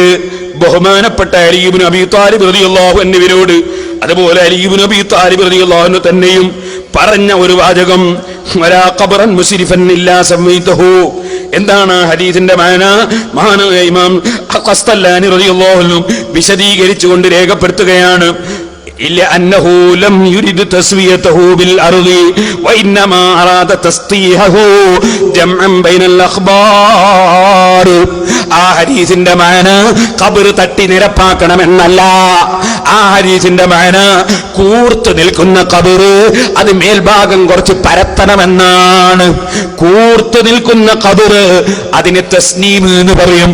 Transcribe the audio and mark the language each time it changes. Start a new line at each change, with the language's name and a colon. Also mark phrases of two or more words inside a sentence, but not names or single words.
Malayalam: ബഹുമാനപ്പെട്ട അലി ഇബ്നു അബീ താലിബ്
Arabic: رضي الله عنه
Malayalam: അതുപോലെ അലി ഇബ്നു അബീ താലിബ്
Arabic: رضي الله عنه
Malayalam: തന്നെയും പറഞ്ഞ ഒരു വാചകം
Arabic: ولا قبرا مشرفا إلا سويته.
Malayalam: എന്താണ് ഹദീസിന്റെ മാന? മഹാനായ ഇമാം ഖസ്തല്ലാനി
Arabic: رضي الله عنه
Malayalam: വിശദീകരിച്ചുകൊണ്ട് രേഖപ്പെടുത്തുകയാണ്.
Arabic: إلا أنه لم يرد تسويته بالأرض وإنما أراد تسطيحه جمعا بين الأخبار.
Malayalam: ആ ഹദീസിന്റെ മാന ഖബർ തട്ടി നിരപ്പാക്കണമെന്നല്ല. ആ ഹദീസിന്റെ മാന കൂർത്ത് നിൽക്കുന്ന ഖബർ അത് മേൽഭാഗം കുറച്ച് പരത്തണമെന്നാണ്. കൂർത്ത് നിൽക്കുന്ന ഖബർ അതിന് തസ്നീം എന്ന് പറയും.